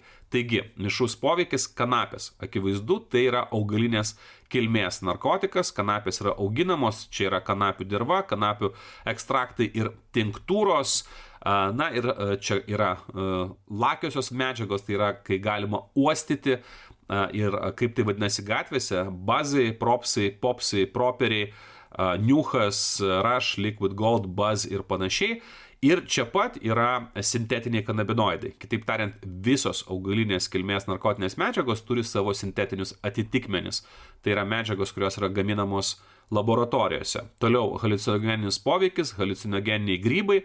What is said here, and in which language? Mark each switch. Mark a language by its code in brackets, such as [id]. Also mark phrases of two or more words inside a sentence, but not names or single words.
[lt] Taigi, mišrus poveikis kanapės. Akivaizdu, tai yra augalinės kilmės narkotikas, kanapės yra auginamos, čia yra kanapių dirva, kanapių ekstraktai ir tinktūros. Na ir čia yra lakiosios medžiagos, tai yra, kai galima uostyti ir kaip tai vadinasi gatvėse, bazai, propsai, popsai, properiai, niuchas, [en] rush, liquid gold, buzz [lt] ir panašiai. Ir čia pat yra sintetiniai kanabinoidai. Kitaip tariant, visos augalinės kilmės narkotinės medžiagos turi savo sintetinius atitikmenis. Tai yra medžiagos, kurios yra gaminamos laboratorijose. Toliau haliucinogeninis poveikis, haliucinogeniniai grybai.